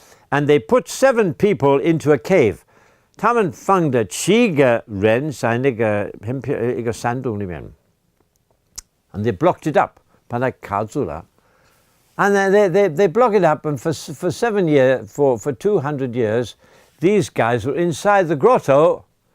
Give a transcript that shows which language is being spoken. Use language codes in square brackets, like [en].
[en] And they put 7 people into a cave. [zh] 他们放的7个人在那个一个山洞里面。 [en] And they blocked it up, [zh] 把它卡住了。 [en] And they block it up, and for 7 years, for 200 years, these guys were inside the grotto.